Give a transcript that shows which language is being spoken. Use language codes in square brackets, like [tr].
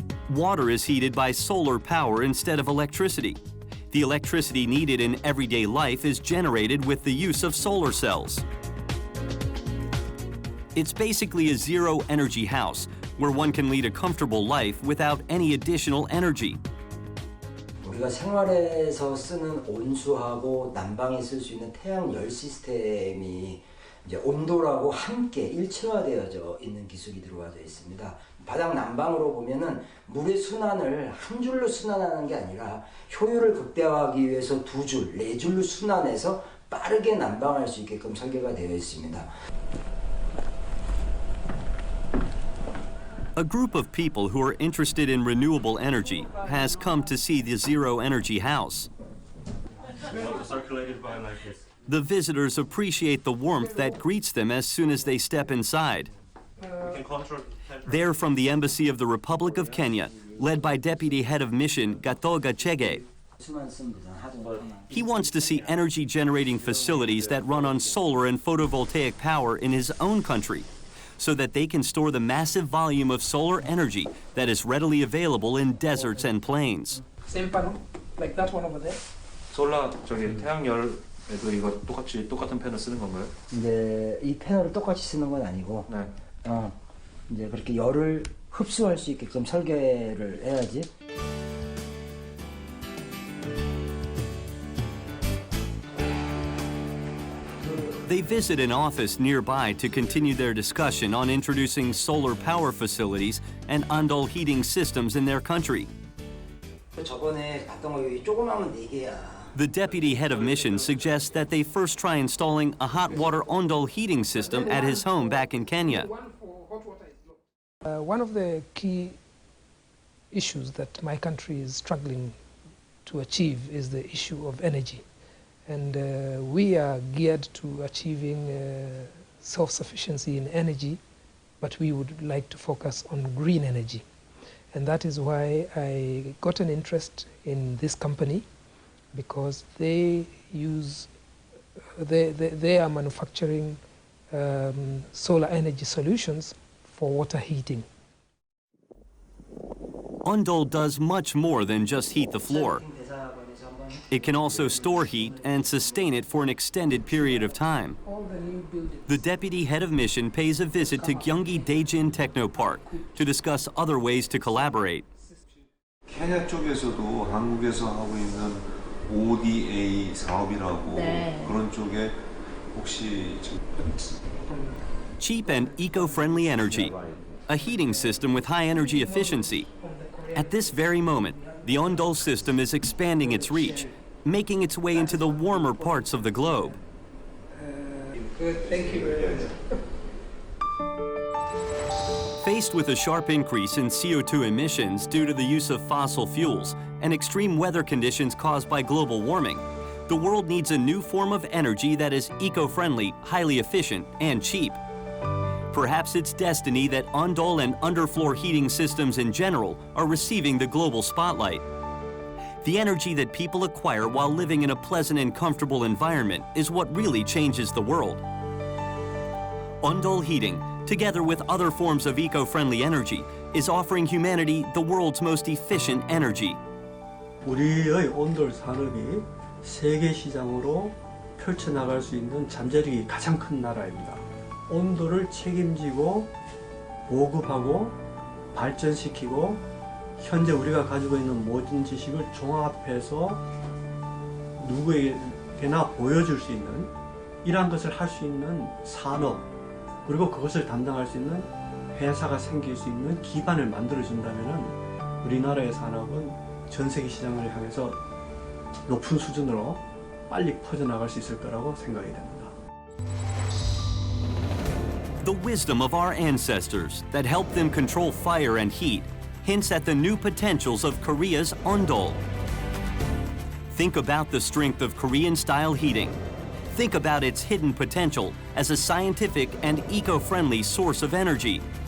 [en] Water is heated by solar power instead of electricity. The electricity needed in everyday life is generated with the use of solar cells. It's basically a zero-energy house where one can lead a comfortable life without any additional energy. [ko] 우리가 생활에서 쓰는 온수하고 난방에 쓸 수 있는 태양 열 시스템이 이제 온돌하고 함께 일체화되어져 있는 기술이 들어와져 있습니다. 바닥 난방으로 보면은 물의 순환을 한 줄로 순환하는 게 아니라 효율을 극대화하기 위해서 두 줄, 네 줄로 순환해서 빠르게 난방할 수 있게끔 설계가 되어 있습니다. [en] A group of people who are interested in renewable energy has come to see the Zero Energy House. The visitors appreciate the warmth that greets them as soon as they step inside. They're from the Embassy of the Republic of Kenya, led by Deputy Head of Mission Gatoga Chege. He wants to see energy-generating facilities that run on solar and photovoltaic power in his own country, so that they can store the massive volume of solar energy that is readily available in deserts and plains. Same panel, like that one over there. [ko] 솔라 저기 태양열에도 이거 똑같은 팬을 쓰는 건가요? 이제 이 패널을 똑같이 쓰는 건 아니고, 이제 그렇게 열을 흡수할 수 있게끔 설계를 해야지. [en] They visit an office nearby to continue their discussion on introducing solar power facilities and Ondol heating systems in their country. [ko] 저번에 봤던 거 여기 조그마한 4개야. [en] The deputy head of mission suggests that they first try installing a hot water Ondol heating system at his home back in Kenya. One of the key issues that my country is struggling to achieve is the issue of energy. And we are geared to achieving self-sufficiency in energy, but we would like to focus on green energy. And that is why I got an interest in this company, because they are manufacturing solar energy solutions for water heating. Ondol does much more than just heat the floor. It can also store heat and sustain it for an extended period of time. The deputy head of mission pays a visit to Gyeonggi Daejin Technopark to discuss other ways to collaborate. [ko] 케냐 쪽에서도 한국에서 하고 있는 ODA 사업이라고 그런 쪽에 혹시 [en] Cheap and eco-friendly energy, a heating system with high energy efficiency. At this very moment, the Ondol system is expanding its reach, making its way into the warmer parts of the globe. Good, thank you very much. Faced with a sharp increase in CO2 emissions due to the use of fossil fuels and extreme weather conditions caused by global warming, the world needs a new form of energy that is eco-friendly, highly efficient, and cheap. Perhaps it's destiny that Ondol and underfloor heating systems in general are receiving the global spotlight. The energy that people acquire while living in a pleasant and comfortable environment is what really changes the world. Ondol Heating, together with other forms of eco-friendly energy, is offering humanity the world's most efficient energy. [ko] 우리의 온돌 산업이 세계 시장으로 펼쳐나갈 수 있는 잠재력이 가장 큰 나라입니다. 온도를 책임지고 보급하고 발전시키고 현재 우리가 가지고 있는 모든 지식을 종합해서 누구에게나 보여줄 수 있는 이러한 것을 할 수 있는 산업 그리고 그것을 담당할 수 있는 회사가 생길 수 있는 기반을 만들어준다면 우리나라의 산업은 전 세계 시장을 향해서 높은 수준으로 빨리 퍼져나갈 수 있을 거라고 생각이 됩니다. [en] The wisdom of our ancestors that helped them control fire and heat hints at the new potentials of Korea's Ondol. Think about the strength of Korean-style heating. Think about its hidden potential as a scientific and eco-friendly source of energy.